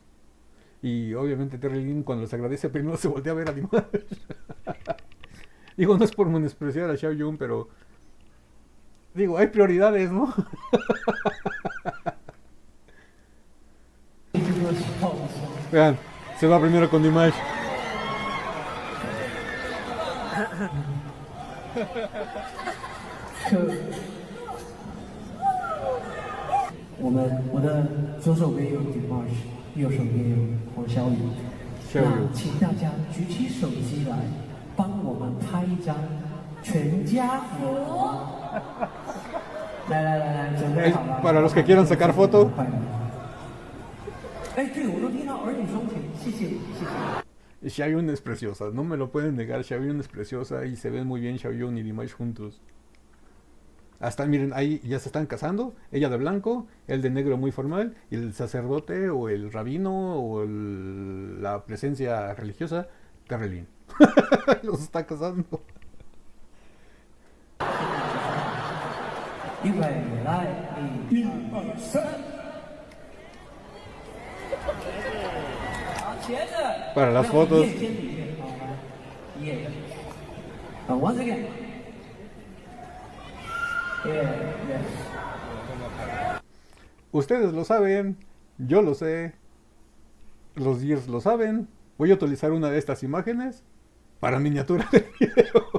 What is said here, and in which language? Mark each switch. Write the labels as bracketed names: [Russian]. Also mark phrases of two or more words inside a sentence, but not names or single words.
[Spanish] Y obviamente Terlin cuando les agradece primero se voltea a ver a Dimash. Digo, no es por menospreciar a Xiao Yun, pero digo, hay prioridades, ¿no? Vean, se va primero con Dimash. [Chinese] 我的左手边有 Dimash， 右手边有黄小雨。那请大家举起手机来，帮我们拍一张全家福。来，准备好了。 [Spanish] Para los que quieran sacar foto. [Chinese] 哎，对，我都听到儿女双全，谢谢你，谢谢你。 [Spanish] Xiaoyun es preciosa, no me lo pueden negar. Xiaoyun es preciosa y se ven muy bien Xiaoyun y Dimash juntos. Hasta miren, ahí ya se están casando, ella de blanco, él de negro muy formal, y el sacerdote o el rabino o la presencia religiosa, Terlin. Los está casando. [Chinese] 预备，来，1、2、3。好，接着。 [Spanish] Para las fotos. [English] Once again. [Spanish] Ustedes lo saben, yo lo sé, los Gears lo saben. Voy a utilizar una de estas imágenes para miniatura de video.